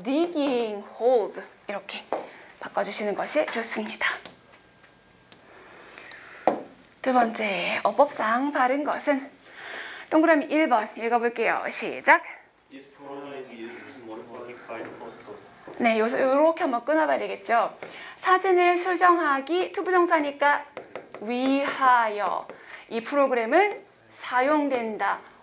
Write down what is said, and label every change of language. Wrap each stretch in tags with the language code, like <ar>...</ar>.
<ko>digging holes 이렇게 바꿔주시는 것이 좋습니다. 두 번째, 어법상 바른 것은 동그라미 1번 읽어볼게요. 시작.</ko> <en>This program is used modified photos.</en> <ko>네, 이렇게 한번 끊어봐야 되겠죠. 사진을 수정하기, 투부정사니까 위하여. 이 프로그램은 사용된다.</ko>